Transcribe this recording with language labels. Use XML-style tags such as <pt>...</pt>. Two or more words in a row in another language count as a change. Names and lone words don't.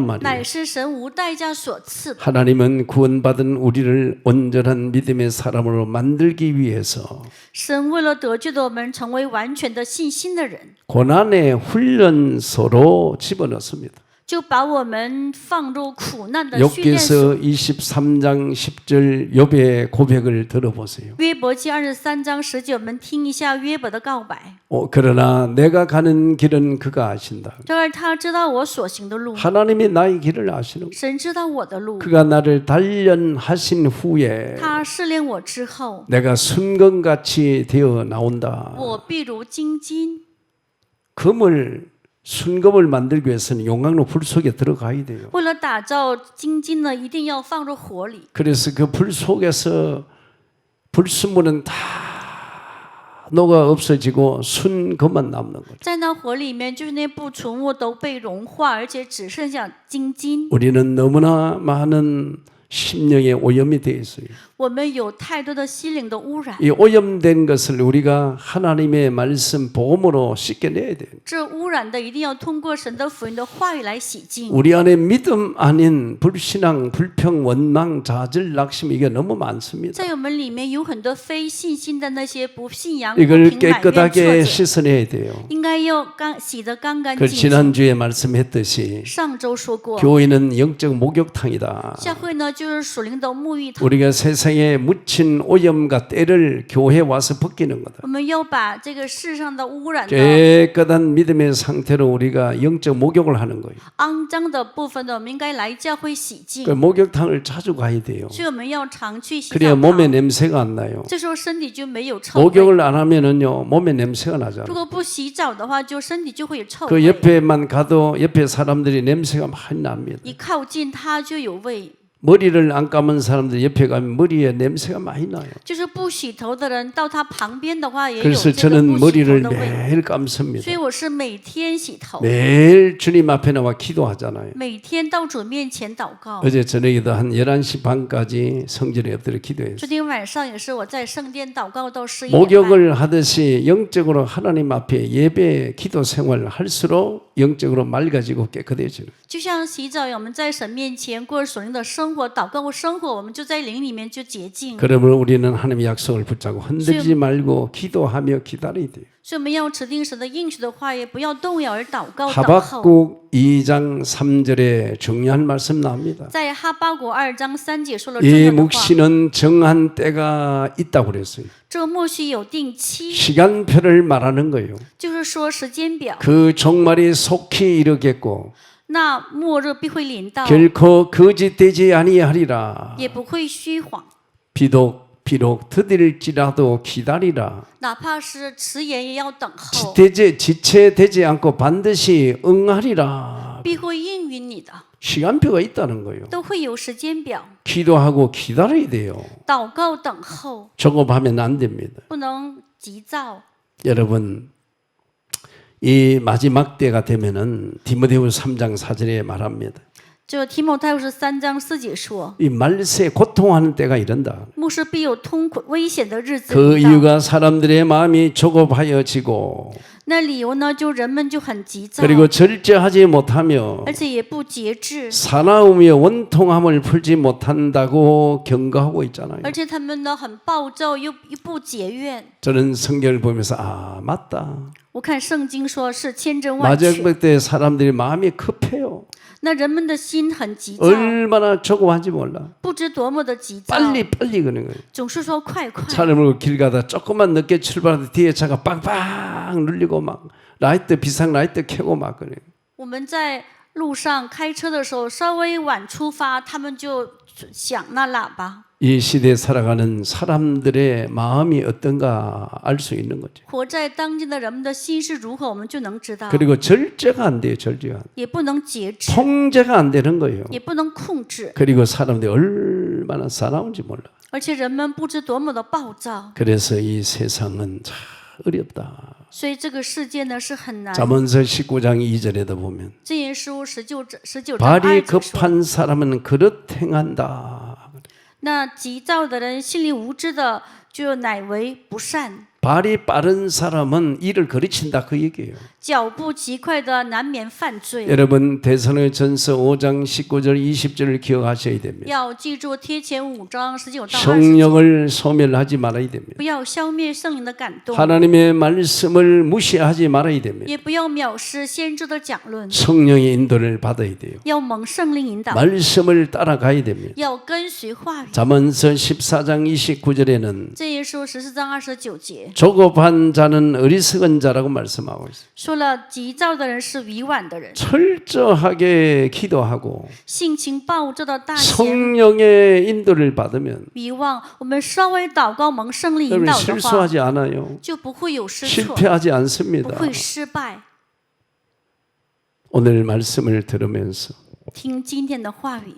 <zh>乃</zh> <ko>말이에요.</ko> <zh>是神无代价所赐的。</zh> <ko>하나님은 구원받은 우리를 온전한 믿음의 사람으로 만들기 위해서</ko> <zh>神为了得救的我们成为完全的信心的人，</zh> <ko>고난의 훈련소로 집어넣습니다.</ko> <zh>就把我们放入苦难的训练</zh> <ko>욥기서</ko> <zh>所。</zh> <ko>23장 10절 욥의 고백을 들어보세요.</ko> <zh>约伯记23章10节，我们听一下约伯的告白。</zh> <ko>그러나 내가 가는 길은 그가 아신다.</ko> <zh>然而他知道我所行的路，</zh> <ko>하나님이 나의 길을 아시는</ko> <zh>神知道我的路。</zh> <ko>그가 나를 단련하신 후에</ko> <zh>他试炼我之后，</zh> <ko>내가 순금같이 되어 나온다.</ko> <zh>我必如金金。</zh> <ko>순금을 만들기 위해서는 용광로 불 속에 들어가야 돼요.</ko> <zh>为了打造金金呢，一定要放入火里。</zh> <ko>그래서 그 불 속에서 불순물은 다 녹아 없어지고 순금만 남는 거죠.</ko> <zh>在那火里面，就是那不纯物都被融化，而且只剩下金金。</zh> <ko>우리는 너무나 많은 심령의 오염이 되어 있어요.</ko> <zh>我们有太多的心灵的污染，</zh> <ko>이 오염된 것을 우리가 하나님의 말씀 복음으로 씻겨내야 돼요.</ko> <zh>这污染的一定要通过神的福音的话语来洗净。</zh> <ko>우리 안에 믿음 아닌 불신앙, 불평, 원망, 좌절, 낙심 이게 너무 많습니다.</ko> <zh>在我们里面有很多非信心的那些不信仰、不</zh> <ko>이걸</ko> <zh>平埋怨、挫</zh> <ko>깨끗하게</ko> <zh>折，</zh> <ko>씻어내야 돼요.</ko> <zh>应该要洗得干干</zh> <ko>그</ko> <zh>净净。</zh> <ko>지난주에 말씀했듯이</ko> <zh>上周说过，</zh> <ko>교회는 영적 목욕탕이다.</ko> <zh>教会呢就是属灵的沐浴堂，</zh> <ko>우리가 세상에 묻힌 오염과 때를 교회에 와서 벗기는 거다.</ko> <zh>我们要把这个世上的污染的</zh> <ko>깨끗한 믿음의 상태로 우리가 영적 목욕을 하는 거예요.</ko> <zh>肮脏的部分呢，我们应该来教会洗净</zh> <ko>그 。 목욕탕을 자주 가야 돼요.</ko> <zh>所以我们要常去洗</zh> <ko>그래야</ko> <zh>澡</zh> <ko>몸에</ko> <zh>堂，</zh> <ko>냄새가 안 나요.</ko> <zh>这时候身体就没有臭味。</zh> <ko>목욕을 안 하면은요 몸에 냄새가</ko> <zh>如</zh> <ko>나잖아요.</ko> <zh>果不洗澡的话，就身体就会有臭</zh> <ko>그</ko> <zh>味。</zh> <ko>옆에만 가도 옆에 사람들이 냄새가 많이 납니다.</ko> <zh>一靠近它就有味。</zh> <ko>머리를 안 감은 사람들 옆에 가면 머리에 냄새가 많이 나요.</ko> <zh>就是不洗头的人到他旁边的话，也有</zh> <ko>그래서</ko> <zh>这个</zh> <ko>저는</ko> <zh>不洗头</zh> <ko>머리를</ko> <zh>的味。</zh> <ko>매일 감습니다.</ko> <zh>所以我是每天洗头，</zh> <ko>매일 주님 앞에 나와 기도하잖아요.</ko> <zh>每天到主面前祷告。</zh> <ko>어제 저녁에도 한 11시 반까지 성전에 엎드려 기도했어요.</ko> <zh>昨天晚上也是我在圣殿祷告到11点半。</zh> <ko>목욕을 하듯이 영적으로 하나님 앞에 예배 기도 생활을 할수록 영적으로 맑아지고 깨끗해지는</ko> <zh>就像洗澡一样，我们在神面前过属灵的生活、祷告生活，我们就在灵里面就洁净。</zh> <ko>그러므로 우리는 하나님의 약속을 붙잡고 흔들지 말고 기도하며 기다려야 돼요.</ko> <zh>所以我们要持定神的应许的话，也不要动摇而祷告等候。</zh> <ko>하박국 2장 3절에 중요한 말씀 나옵니다.</ko> <zh>在哈巴谷2章3节说了</zh> <ko>이</ko> <zh>重要的话，</zh> <ko>묵시는 정한 때가 있다고 그랬어요.</ko> <zh>这个默许有定期，</zh> <ko>시간표를 말하는 거예요.</ko> <zh>就是说时间表。</zh> <ko>그 종말이 속히 이르겠고</ko> <zh>那末日必会临到，</zh> <ko>결코 거짓되지 아니하리라.</ko> <zh>也不会虚谎。</zh> <ko>비록 더딜지라도 기다리라.</ko> <zh>哪怕是迟延，也要等候，</zh> <ko>지체되지 않고 반드시 응하리라.</ko> <zh>必会应允你的，</zh> <ko>시간표가 있다는 거예요.</ko> <zh>都会有时间表。</zh> <ko>기도하고 기다려야 돼요.</ko> <zh>祷告等候，</zh> <ko>조급하면 안 됩니다.</ko> <zh>不能急躁。</zh> <ko>여러분, 이 마지막 때가 되면은 디모데후서 3장 4절에 말합니다.</ko> <zh>就提摩太后是3章4节说，</zh> <ko>이 말세 고통하는 때가 이른다.</ko> <zh>末世必有痛苦危险的日子</zh> <ko>그</ko> <zh>临到。</zh> <ko>이유가 사람들의 마음이 조급하여지고</ko> <zh>那理由呢，就人们就很急躁，</zh> <ko>그리고 절제하지 못하며</ko> <zh>而且也不节制，</zh> <ko>사나움이여 원통함을 풀지 못한다고 경고하고 있잖아요.</ko> <zh>而且他们呢很暴躁，又不节愿。</zh> <ko>저는 성경을 보면서 아 맞다.</ko> <zh>我看圣经说是千真万确，</zh> <ko>마지막 때 사람들이 마음이 급해요.</ko> <zh>那人们的心很急躁，</zh> <ko>얼마나 조급한지 몰라.</ko> <zh>不知多么的急躁，</zh> <ko>빨리 그러는 거예요.</ko> <zh>总是说快快。</zh> <ko>차를 몰고 길 가다 조금만 늦게 출발하다 뒤에 차가 빵빵 눌리고 막 라이트 비상 라이트 켜고 막 그래요.</ko> <zh>我们在路上开车的时候，稍微晚出发，他们就响那喇叭。</zh> <ko>이 시대에 살아가는 사람들의 마음이 어떤가 알 수 있는 거죠.</ko> <zh>活在当今的人们的心是如何，我们就能知道，</zh> <ko>그리고 절제가 안 돼요. 절제가.</ko> <zh>也不能节制，</zh> <ko>통제가 안 되는 거예요.</ko> <zh>也不能控制，</zh> <ko>그리고 사람들이 얼마나 사나운지 몰라.</ko> <zh>而且人们不知多么的暴躁，</zh> <ko>그래서 이 세상은 참 어렵다.</ko> <zh>所以这个世界呢是很难。</zh> <ko>잠언서 19장 2절에도 보면</ko> <zh>箴言书19章2</zh> <ko>발이</ko> <zh>节说，</zh> <ko>급한 사람은 그릇 행한다.</ko> <zh>那急躁的人，心里无知的，就乃为不善；</zh> <ko>발이 빠른 사람은 일을 거르친다 그 얘기예요.</ko> <zh>脚步极快的，难免犯罪。</zh> <ko>여러분 데살로니가전서 5장 19절 20절을 기억하셔야 됩니다.</ko> <zh>要记住贴前5章19到20节，</zh> <ko>성령을 소멸하지 말아야 됩니다.</ko> <zh>不要消灭圣灵的感动，</zh> <ko>하나님의 말씀을 무시하지 말아야 됩니다.</ko> <zh>也不要藐视先知的讲论，</zh> <ko>성령의 인도를 받아야 돼요.</ko> <zh>要蒙圣灵引导，</zh> <ko>말씀을 따라가야 됩니다.</ko> <zh>要跟随话语。</zh> <ko>잠언서 14장 29절에는</ko> <zh>箴言书14章29节</zh> <ko>조급한 자는 어리석은 자라고 말씀하고 있어요.</ko> <zh>说了，急躁的人是愚顽的人，</zh> <ko>철저하게 기도하고</ko> <zh>性情暴躁的大贤。</zh> <ko>성령의 인도를 받으면</ko> <zh>遗忘，我们稍微祷告蒙圣灵引</zh> <ko>여러분</ko> <zh>导的话，</zh> <ko>실수하지 않아요.</ko> <zh>就不会有失错，</zh> <ko>실패하지</ko> <zh>不</zh> <ko>않습니다.</ko> <zh>会失败。</zh> <ko>오늘 말씀을 들으면서</ko> <zh>听今天的话语，</zh>